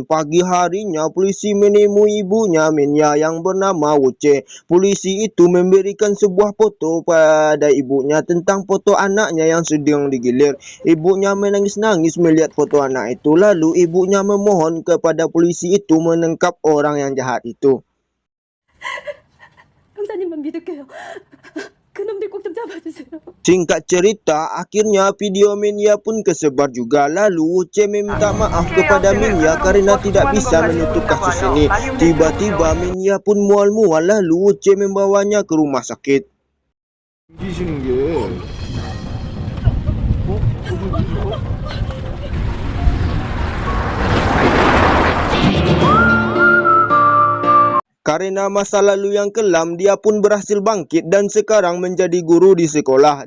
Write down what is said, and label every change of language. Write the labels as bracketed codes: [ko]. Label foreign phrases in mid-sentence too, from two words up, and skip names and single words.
[id] Pagi harinya, polisi menemui ibunya Minya yang bernama Wuce. Polisi itu memberikan sebuah foto pada ibunya tentang foto anaknya yang sedang digilir. Ibunya menangis-nangis melihat foto anak itu. Lalu ibunya memohon kepada polisi itu menangkap orang yang jahat itu. [ko] 형사님만 믿을게요. 그놈들 꼭 좀 잡아주세요. [id] Singkat cerita, akhirnya video Minya pun kesebar juga. Lalu Wuce meminta maaf kepada Minya karena tidak bisa menutup kasus ini. Tiba-tiba Minya pun mual-mual, lalu Wuce membawanya ke rumah sakit. Karena masa lalu yang kelam, dia pun berhasil bangkit dan sekarang menjadi guru di sekolah.